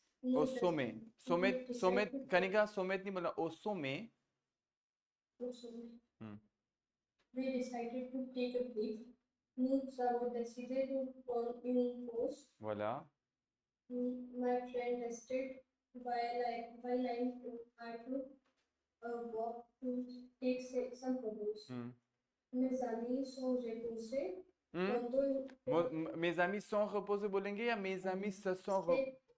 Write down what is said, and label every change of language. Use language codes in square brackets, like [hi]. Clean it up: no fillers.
[hi] ओ sommet, sommet Kanika, sommet नहीं बोला, ओ sommet। [en] We decided to take a break. [fr] Nous avons décidé de prendre une pause. Voilà. [en] My friend rested while I took a walk to take some photos. [fr] Mes amis sont reposés. Mes amis sont reposés [hi] बोलेंगे या [fr] mes amis se sont reposés?